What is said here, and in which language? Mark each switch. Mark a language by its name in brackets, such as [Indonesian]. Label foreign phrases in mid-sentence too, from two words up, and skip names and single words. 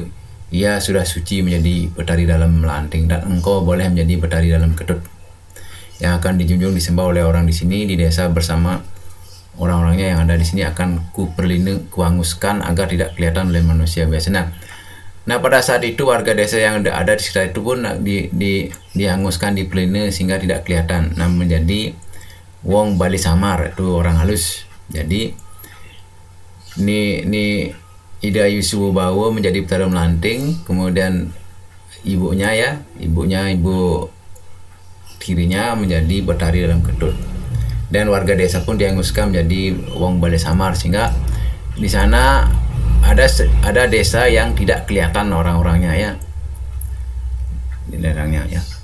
[Indonesian] Ia sudah suci menjadi betari dalam melanting dan engkau boleh menjadi betari dalam ketut yang akan dijunjung disembah oleh orang di sini di desa bersama orang-orangnya yang ada di sini akan kuanguskan agar tidak kelihatan oleh manusia biasa. Nah, pada saat itu warga desa yang ada di sekitar itu pun dihanguskan di pelina sehingga tidak kelihatan. Nah, menjadi wong Bali Samar, itu orang halus. Jadi ini Ida Yusubao menjadi betara melanting, kemudian ibu tirinya menjadi betari dalam ketut. Dan warga desa pun dihanguskan menjadi wong Bali Samar, sehingga di sana ada desa yang tidak kelihatan orang-orangnya ya, di daerahnya ya.